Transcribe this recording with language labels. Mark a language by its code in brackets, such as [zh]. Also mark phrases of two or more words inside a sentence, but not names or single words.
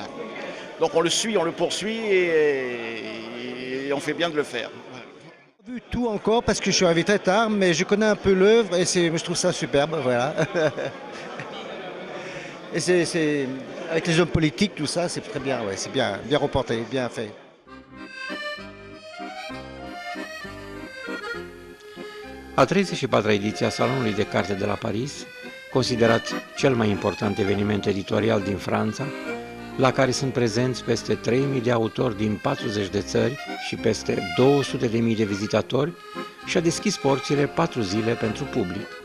[fr] Donc on le suit, on le poursuit, et on fait bien de le faire. Je n'ai pas vu tout encore parce que je suis arrivé très tard, mais je connais un peu l'œuvre et je trouve ça superbe, voilà. Et c'est avec les hommes politiques, tout ça, c'est très bien, ouais, c'est bien reporté, bien fait. [ro] A 34-a ediție a Salonului de Carte de la Paris, considerat cel mai important eveniment editorial din Franța, la care sunt prezenți peste 3.000 de autori din 40 de țări și peste 200.000 de vizitatori, și-a deschis porțile 4 zile pentru public.